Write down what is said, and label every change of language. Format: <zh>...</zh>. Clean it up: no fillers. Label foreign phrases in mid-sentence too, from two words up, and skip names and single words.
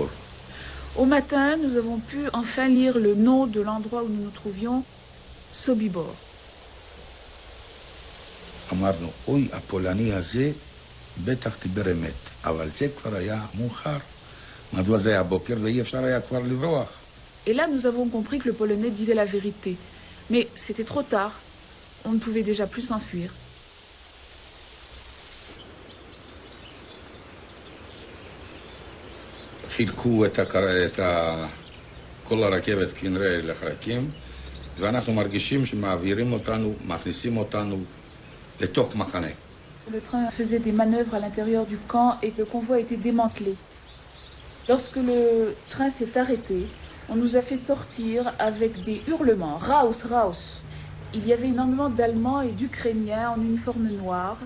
<fr>Au matin, nous avons pu enfin lire le nom de l'endroit où nous nous trouvions, Sobibor.</fr> <he>אמרנו, אוי, הפולני הזה בטח דיבר אמת, אבל זה כבר היה מאוחר. מדוע זה היה בוקר ואי אפשר היה כבר לברוח?</he> <fr>Et là, nous avons compris que le Polonais disait la vérité. Mais c'était trop tard. On ne pouvait déjà plus s'enfuir.</fr> <he>חילקו כל הרכבת כנראה לחלקים, ואנחנו מרגישים שמעבירים אותנו, מכניסים אותנו לתוך מחנה.</he> <fr>Le train faisait des manœuvres à l'intérieur du camp et le convoi était démantelé. Lorsque le train s'est arrêté, on nous a fait sortir avec des hurlements.</fr> <de>Raus, raus!</de> <fr>Il y avait énormément d'Allemands et d'Ukrainiens en uniforme noir.</fr>